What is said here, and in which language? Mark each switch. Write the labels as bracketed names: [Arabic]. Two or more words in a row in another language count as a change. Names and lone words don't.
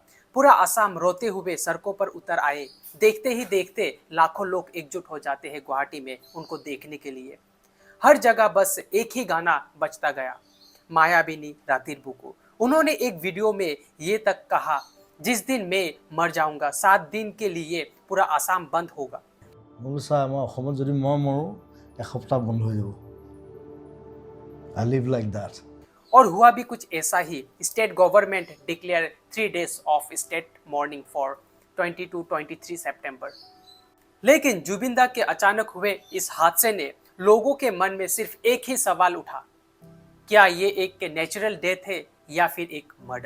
[Hindi] पूरा असम रोते हुए सड़कों पर उतर आए। देखते ही देखते लाखों लोग एकजुट हो जाते हैं गुवाहाटी में उनको देखने के लिए। हर जगह बस एक ही गाना बजता गया, मायाबिनी रातिर बुकु। उन्होंने एक वीडियो में ये तक कहा, जिस दिन मैं मर जाऊंगा 7 दिन के लिए पूरा असम बंद होगा। [Assamese] मुलसा मैं অসমত যদি মই মৰো এসপ্তাহ বন্ধ হৈ যাব। [English] I live like that. [Hindi] और हुआ भी कुछ ऐसा ही। [English] State government declare 3 days of state mourning for 22-23 सितंबर। [Hindi] लेकिन जुबिन दा के अचानक हुए इस हादसे ने लोगों के मन में सिर्फ एक ही सवाल उठा, क्या ये एक [English] natural death [Hindi] है या फिर एक मर्डर?